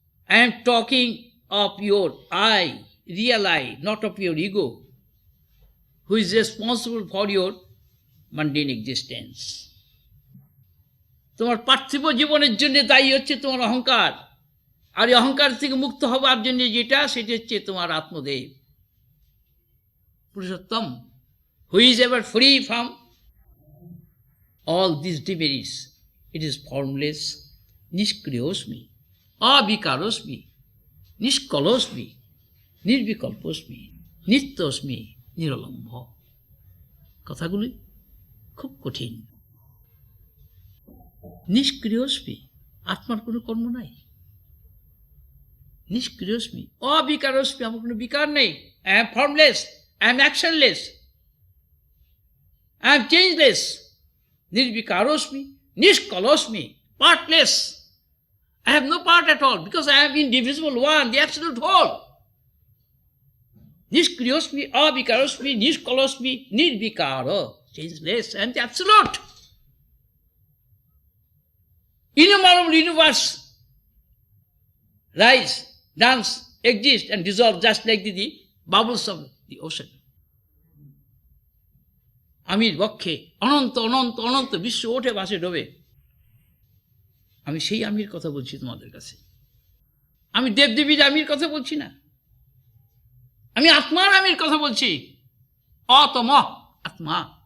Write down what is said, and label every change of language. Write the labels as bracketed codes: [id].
[en] I am talking of your I, real I, not of your ego, who is responsible for your mundane existence. [bn] তোমার পার্থিব জীবনের জন্য দায়ী হচ্ছে তোমার অহংকার, আর এই অহংকার থেকে মুক্ত হবার জন্য যেটা, সেটা হচ্ছে তোমার Atmadev Purushottam, [en] who is ever free from all these demerits. It is formless, [sa] নিষ্ক্রিয়স্মি, অবিকারস্মি, নিষ্কলস্মি, নির্বিকল্পস্মি, নিত্যস্মি, নিরলম্ব। [bn] কথাগুলি খুব কঠিন। নিষ্ক্রিয়স্মি, আত্মার কোনো কর্ম নাই। [sa] নিষ্ক্রিয়স্মি, অবিকারস্মি, [bn] আমার কোনো বিকার নেই। [en] I am formless, I am actionless, I am changeless. [sa] নির্বিকারস্মি, নিষ্কলস্মি, [en] Partless, I have no part at all because I am indivisible one, the absolute whole. [sa] Niskriosmi, abikarosmi, niskolosmi, nirvikaro, [en] changeless, and the absolute. Innumerable universe rise, dance, exist, and dissolve just like the bubbles of the ocean. [bn] আমির বক্ষে অনন্ত অনন্ত অনন্ত বিশ্ব ওঠে ভাসে ডোবে। আমি সেই আমির কথা বলছি তোমাদের কাছে। আমি দেবদেবীর আমির কথা বলছি না, আমি আত্মার আমির কথা বলছি। অতম আত্মা।